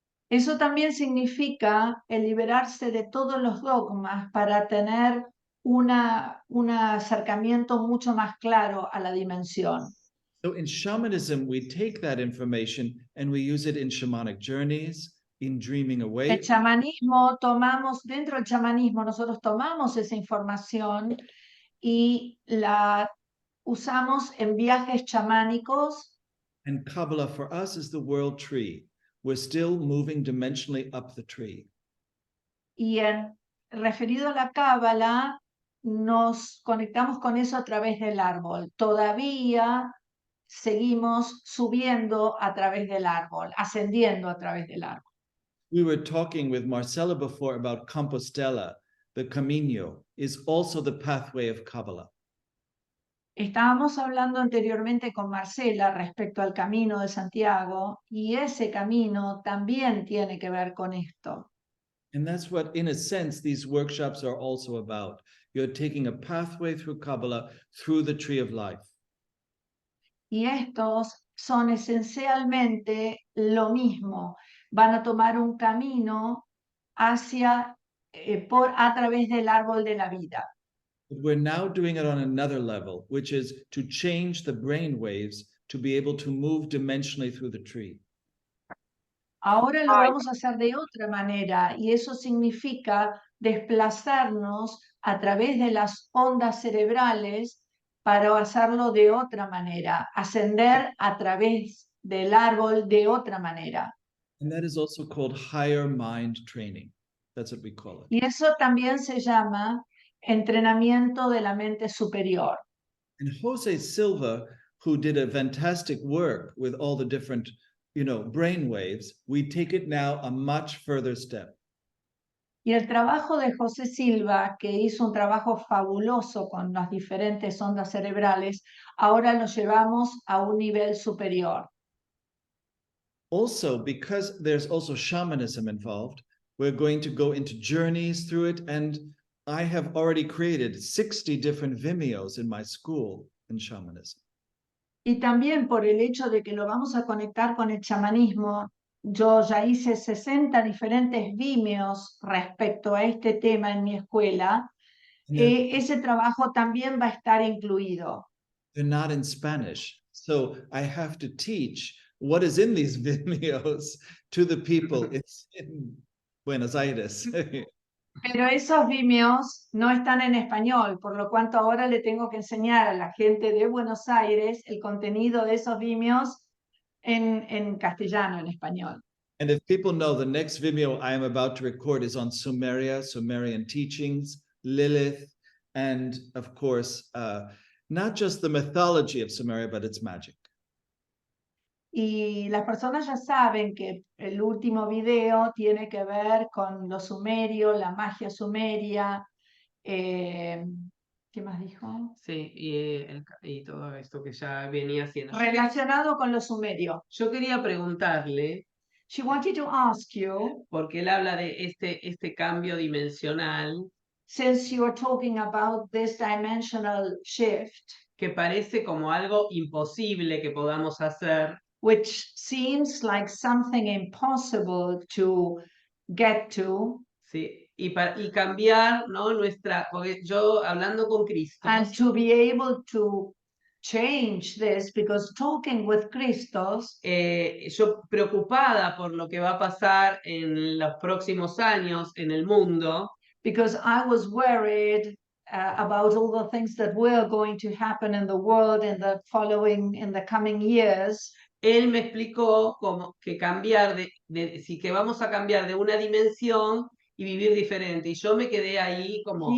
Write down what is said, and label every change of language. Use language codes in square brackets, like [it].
[es] Eso también significa el liberarse de todos los dogmas para tener un acercamiento mucho más claro a la dimensión. [en] So in shamanism, we take that information and we use it in shamanic journeys, in dreaming [es] El [en] awake. [es] chamanismo, dentro del chamanismo, nosotros tomamos esa información y la usamos en viajes chamánicos. [en] And Kabbalah for us is the world tree. We're still moving dimensionally up the tree. [es] Y referido a la cábala, nos conectamos con eso a través del árbol. Todavía seguimos subiendo a través del árbol, ascendiendo a través del árbol. [en] We were talking with Marcela before about Compostela. The Camino is also the pathway of Kabbalah. [es] Estábamos hablando anteriormente con Marcela respecto al camino de Santiago y ese camino también tiene que ver con esto. [en] And that's what, in a sense, these workshops are also about. You're taking a pathway through Kabbalah, through the tree of life. [es] Y estos son esencialmente lo mismo. Van a tomar un camino hacia, a través del árbol de la vida. [en] But we're now doing it on another level, which is to change the brain waves to be able to move dimensionally through the tree. [es] Ahora lo vamos a hacer de otra manera y eso significa desplazarnos a través de las ondas cerebrales para hacerlo de otra manera, ascender a través del árbol de otra manera. [en] And that is also called higher mind training. That's what we call it. [es] Y eso también se llama entrenamiento de la mente superior. [en] And Jose Silva, who did a fantastic work with all the different, brain waves, we take it now a much further step. [es] Y el trabajo de José Silva, que hizo un trabajo fabuloso con las diferentes ondas cerebrales, ahora lo llevamos a un nivel superior. [en] Also, because there's also shamanism involved, we're going to go into journeys through it. And I have already created 60 different Vimeos in my school in shamanism. [es] Y también por el hecho de que lo vamos a conectar con el chamanismo, yo ya hice 60 diferentes Vimeos respecto a este tema en mi escuela. Ese trabajo también va a estar incluido. [en] They're not in Spanish. So I have to teach what is in these Vimeos to the people in Buenos Aires. [es] Pero esos Vimeos no están en español, por lo cuanto ahora le tengo que enseñar a la gente de Buenos Aires el contenido de esos Vimeos en castellano, en español. [en] And if people know, the next Vimeo I am about to record is on Sumeria, Sumerian teachings, Lilith, and of course, not just the mythology of Sumeria, but its magic. [es] Y las personas ya saben que el último video tiene que ver con los sumerios, la magia sumeria. ¿Qué más dijo? Sí, y todo esto que ya venía haciendo. Relacionado con los sumerios. Yo quería preguntarle, [en] She wanted to ask you, [es] porque él habla de este cambio dimensional [en] since you're talking about this dimensional shift, [es] que parece como algo imposible que podamos hacer, [en] which seems like something impossible to get to, [es] ¿sí? Y cambiar, ¿no? Porque yo hablando con [en] and Kristos, to be able to change this, because talking with Kristos, [es] yo preocupada por lo que va a pasar en los próximos años en el mundo, [en] because I was worried about all the things that were going to happen in the world in the coming years. [es] él me explicó como que cambiar que vamos a cambiar de una dimensión y vivir diferente. Y yo me quedé ahí como,